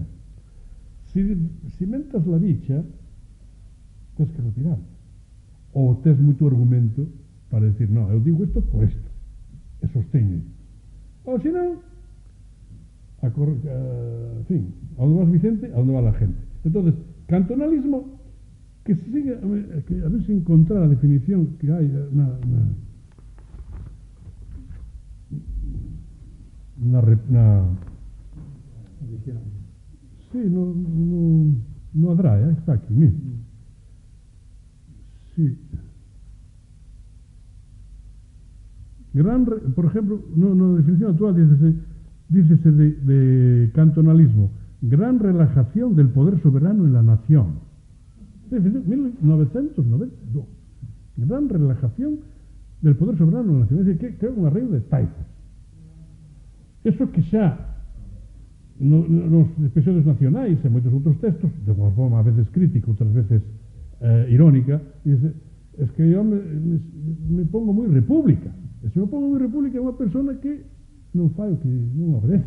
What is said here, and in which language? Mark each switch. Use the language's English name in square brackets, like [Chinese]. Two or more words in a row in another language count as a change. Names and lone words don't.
[Galician] Se mentas la bicha, tens que retirar. Ou tens moito argumento para decir, no, eu digo isto por isto, e sosteño. Ou senón, en fin, [Spanish] a onde vas Vicente, a onde va la gente. [Galician] Entonces, cantonalismo, que se siga, que a ver se encontrar a definición que hai sí, no habrá, está aquí, mira. Sí. [Spanish] Por ejemplo, no definición actual dícese de cantonalismo, gran relajación del poder soberano en la nación. 1992. Gran relajación del poder soberano en la nación. [Galician] É dicir, que é un arreo de taifas. Eso que xa nos episodios nacionais e moitos outros textos, de unha forma a veces crítica, outras veces irónica, dice, es que eu me pongo moi república. E se me pongo moi república é unha persona que non fai o que non obedece.